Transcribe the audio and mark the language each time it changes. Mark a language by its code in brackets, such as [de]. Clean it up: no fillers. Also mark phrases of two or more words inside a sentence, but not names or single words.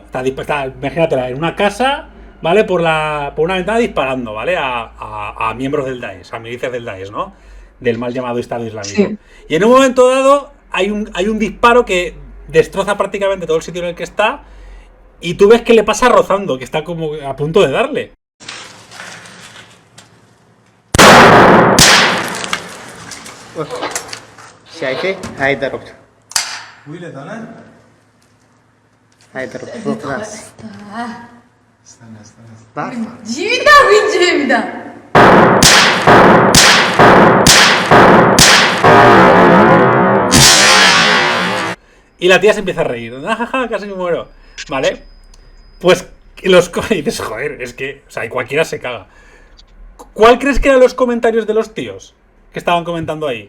[es] Está, imagínatela, en una casa, ¿vale? Por una ventana disparando, ¿vale? A miembros del Daesh, a milicias del Daesh, ¿no? Del mal llamado Estado Islámico. Sí. Y en un momento dado hay un disparo que destroza prácticamente todo el sitio en el que está y tú ves que le pasa rozando, que está como a punto de darle. [ar] شايفه هاي ضربته ويلد انا هاي ضربته خلاص استنى جيبيدا [es] Y la tía se empieza a reír. Jaja, casi me muero. ¿Vale? Pues los y dices, joder, es que, o sea, cualquiera se caga. ¿Cuál crees que eran los comentarios de los tíos que estaban comentando ahí?